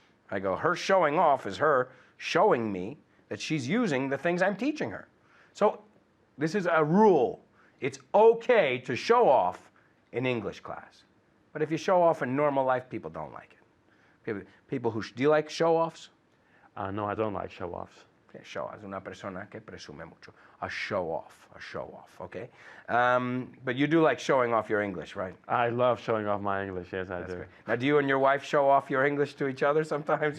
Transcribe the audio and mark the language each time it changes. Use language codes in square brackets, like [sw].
[en] I go, her showing off is her showing me that she's using the things I'm teaching her. So this is a rule. It's okay to show off in English class. But if you show off in normal life, people don't like it. People who, do you like show-offs? No, I don't like show-offs. [es] Okay, show-off es una persona que presume mucho. [en] A show-off, okay? But you do like showing off your English, right? I love showing off my English, yes, I do. Great. Now, do you and your wife show off your English to each other sometimes?